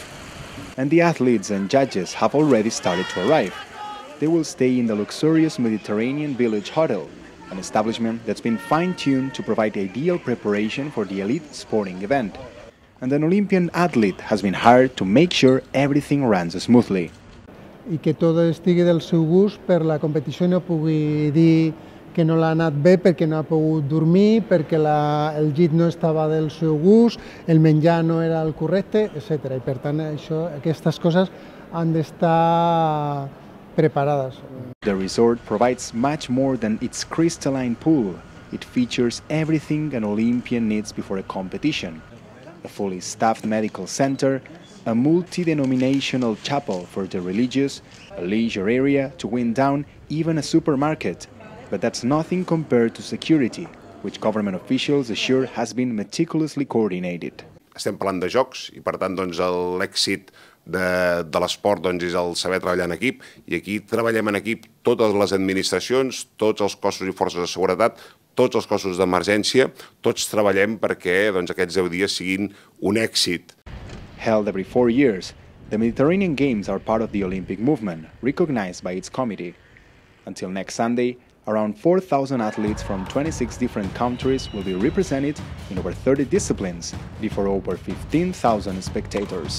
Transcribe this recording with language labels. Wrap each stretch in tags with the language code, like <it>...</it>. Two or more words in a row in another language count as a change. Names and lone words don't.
<en>And the athletes and judges have already started to arrive. They will stay in the luxurious Mediterranean Village Hotel, an establishment that's been fine-tuned to provide ideal preparation for the elite sporting event. And an Olympian athlete has been hired to make sure everything runs smoothly.</en> <ca>I que tot estigui del seu gust per la competició i no pugui dir que no l'ha anat bé perquè no ha pogut dormir, perquè el llit no estava del seu gust, el menjar no era el correcte, etc. I per tant, aquestes coses han d'estar preparades.</ca> <en>The resort provides much more than its crystalline pool. It features everything an Olympian needs before a competition. A fully staffed medical center, a multi-denominational chapel for the religious, a leisure area to wind down, even a supermarket. But that's nothing compared to security, which government officials assure has been meticulously coordinated.</en> <ca>Estem parlant de jocs i, per tant, l'èxit de l'esport és el saber treballar en equip, i aquí treballem en equip totes les administracions, tots els cossos i forces de seguretat, tots els cossos d'emergència, tots treballem perquè aquests 10 dies siguin un èxit.</ca> <en>Held every 4 years, the Mediterranean Games are part of the Olympic movement, recognized by its committee. Until next Sunday, around 4,000 athletes from 26 different countries will be represented in over 30 disciplines before over 15,000 spectators.</en>